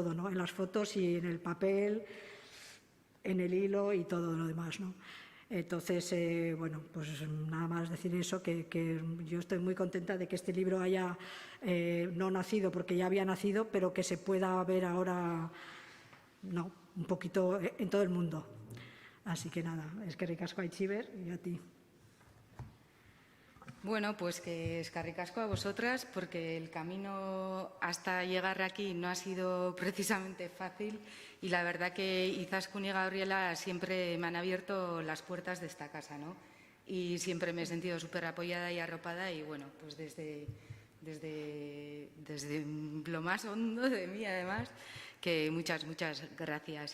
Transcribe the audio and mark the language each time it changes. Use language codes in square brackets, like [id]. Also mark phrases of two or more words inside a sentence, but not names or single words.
[es] En las fotos y en el papel, en el hilo y todo lo demás, ¿no? Entonces, bueno, pues nada más decir eso, que yo estoy muy contenta de que este libro haya no nacido porque ya había nacido, pero que se pueda ver ahora, no, un poquito en todo el mundo. Así que nada, [eu] eskerrik asko [es] Aitziber y a ti. Bueno, pues que [eu] eskerrik asko [es] a vosotras, porque el camino hasta llegar aquí no ha sido precisamente fácil y la verdad que Izaskun y Gabriela siempre me han abierto las puertas de esta casa, ¿no? Y siempre me he sentido súper apoyada y arropada y bueno, pues desde lo más hondo de mí además, que muchas gracias.